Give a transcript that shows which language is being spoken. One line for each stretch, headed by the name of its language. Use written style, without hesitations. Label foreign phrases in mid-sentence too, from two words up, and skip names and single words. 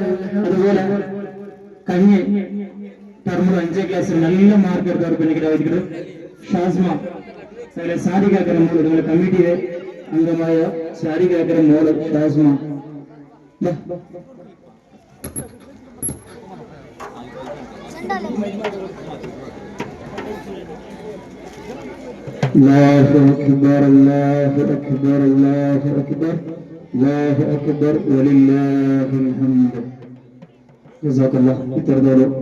Malayalam: അതുപോലെ കഴിഞ്ഞ ടർമിൽ 5ാം ക്ലാസ്സിൽ നല്ല മാർക്ക് എടുത്ത ഒരു പെൺകിടായിരിക്കും ഷാസ്മ സാരികാക്കര മോള് നിങ്ങളുടെ കമ്മിറ്റിയിലെ അംഗമായ സാരികാക്കര മോള് ഷാസ്മ
Arabic: الله أكبر الله أكبر الله أكبر الله أكبر ولله الحمد جزاك الله